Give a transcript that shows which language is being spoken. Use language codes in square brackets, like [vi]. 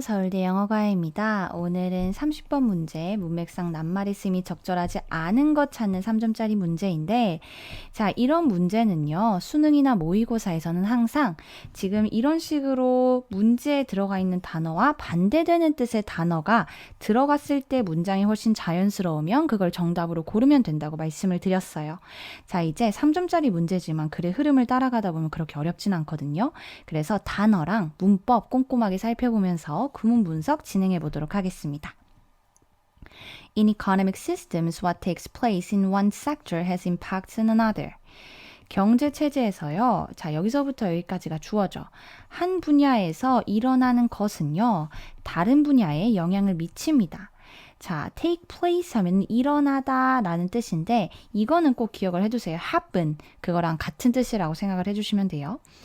[ko] 서울대 영어과외입니다. 오늘은 30번 문제, 문맥상 낱말이 쓰임이 적절하지 않은 것 찾는 3점짜리 문제인데, 자, 이런 문제는요, 수능이나 모의고사에서는 항상 지금 이런 식으로 문제에 들어가 있는 단어와 반대되는 뜻의 단어가 들어갔을 때 문장이 훨씬 자연스러우면 그걸 정답으로 고르면 된다고 말씀을 드렸어요. 자, 이제 3점짜리 문제지만 글의 흐름을 따라가다 보면 그렇게 어렵진 않거든요. 그래서 단어랑 문법 꼼꼼하게 살펴보면서 구문 분석 진행해 보도록 하겠습니다. [en] In economic systems, what takes place in one sector has impacts on another. [ko] 경제 체제에서요. 자, 여기서부터 여기까지가 주어져. 한 분야에서 일어나는 것은요. 다른 분야에 영향을 미칩니다. 자, take place 하면 일어나다 라는 뜻인데 이거는 꼭 기억을 해두세요. happen, 그거랑 같은 뜻이라고 생각을 해주시면 돼요.